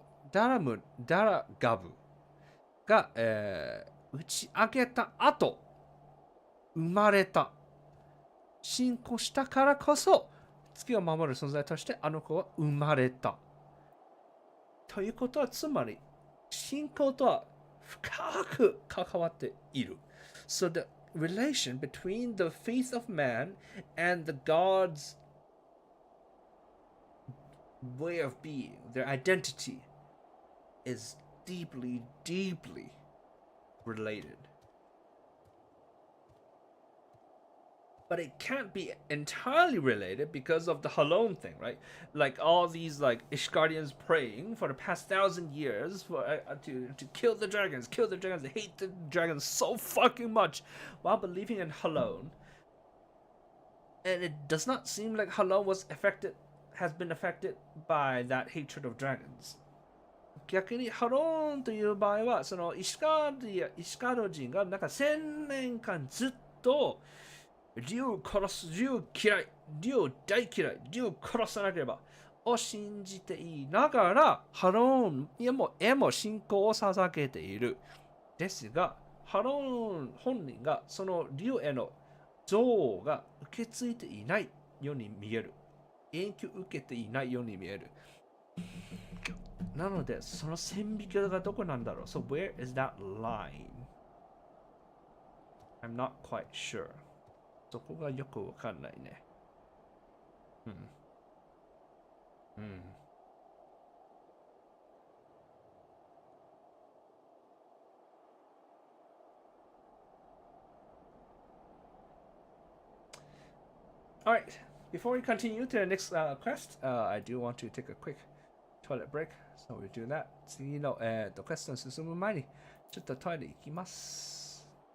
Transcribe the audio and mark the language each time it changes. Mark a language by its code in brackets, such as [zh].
[ja] ダラガブが、打ち上げた後、生まれた。信仰したからこそ、月を守る存在としてあの子は生まれた。ということは、つまり、信仰とは深く関わっている。 [en] So the relation between the faith of man and the God's way of being, their identity, is deeply, deeply related. But it can't be entirely related because of the Halon thing, right? Like all these like Ishgardians praying for the past 1,000 years for to kill the dragons. They hate the dragons so fucking much while believing in Halon. And it does not seem like Halon has been affected by that hatred of dragons. [ja] 逆にハローンという場合はその石川人がなんか1000年間ずっと竜を殺す、竜嫌い、竜大嫌い、竜殺さなければを信じていながらハローンへも信仰を捧げている。ですがハローン本人がその竜への憎悪が受け継いでいないように見える。影響を受けていないように見える。なので、その線引きがどこなんだろう ? [en] So where is that line? I'm not quite sure. [ja] そこがよくわかんないね。 [en] Alright, before we continue to the next quest, I do want to take a quick toilet break. So we'll do that. [ja] 次の、クエストに進む前に、ちょっとトイレ行きます。